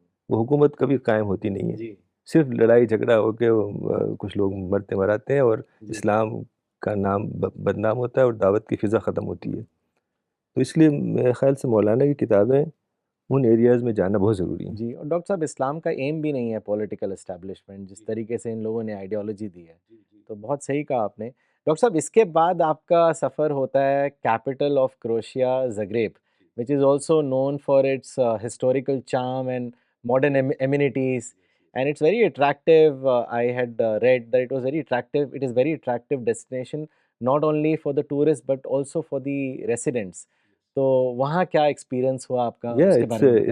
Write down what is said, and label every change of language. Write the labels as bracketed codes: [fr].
[ur] وہ حکومت کبھی قائم ہوتی نہیں ہے، صرف لڑائی جھگڑا ہو کے کچھ لوگ مرتے مراتے ہیں، اور اسلام کا نام بدنام ہوتا ہے، اور دعوت کی فضا ختم ہوتی ہے. تو اس لیے میرے خیال سے مولانا کی کتابیں ان ایریاز میں جانا بہت ضروری ہیں. اور ڈاکٹر صاحب اسلام کا ایم بھی نہیں ہے پولیٹیکل اسٹیبلشمنٹ، جس طریقے سے ان لوگوں نے آئیڈیالوجی دی ہے. تو بہت صحیح کہا آپ نے. ڈاکٹر صاحب اس کے بعد آپ کا سفر ہوتا ہے [en] Capital of Croatia, Zagreb, which is also known for its historical charm and modern amenities, and it's very attractive. I had read that it was very attractive. It is very attractive destination not only for the tourists but also for the residents. [ur] تو وہاں کیا experience ہوا آپ کا، اس کے بارے میں بتائیں.